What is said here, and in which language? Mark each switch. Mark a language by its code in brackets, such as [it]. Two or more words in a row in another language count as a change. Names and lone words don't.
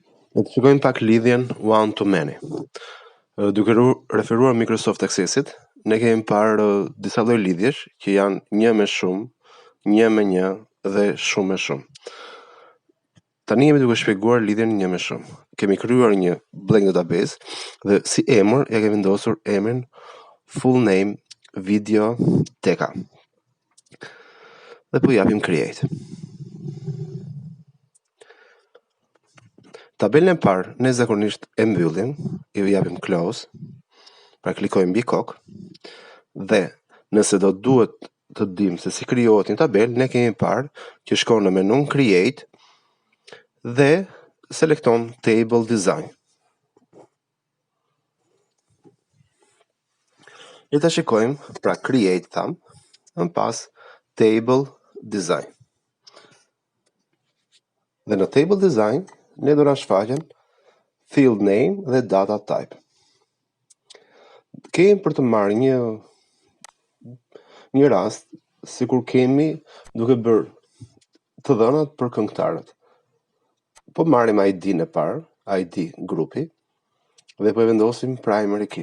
[sq] Ne të shikojmë pak lidhjen [en] one to many. [sq] Duke referuar Microsoft Accessit, ne kemi parë disa lloj lidhjesh që janë një me shumë, një me një dhe shumë me shumë. Tani jemi duke shpjeguar lidhjen një me shumë. Kemi krijuar një [en] blank database [sq] dhe si emër ja kemi vendosur emrin [en] full name [sq] video teka. Dhe po japim create. Tabelën e parë ne zakonisht e mbyllim, i japim close, pra klikojmë mbi kokë, dhe nëse do duhet të dim se si krijohet një tabelë, ne kemi parë që shkon në menun create dhe selekton [en] table design. [sq] Le ta shikojmë, pra create tham, më pas [en] table design. [sq] Dhe në [en] table design [sq] ne do na shfaqen [en] field name [sq] dhe [en] data type. [sq] Kemi për të marrë një rast sikur kemi duke bërë të dhënat për këngëtarët. Po marrim ID-n e parë, ID grupi, dhe po e vendosim [en] primary key.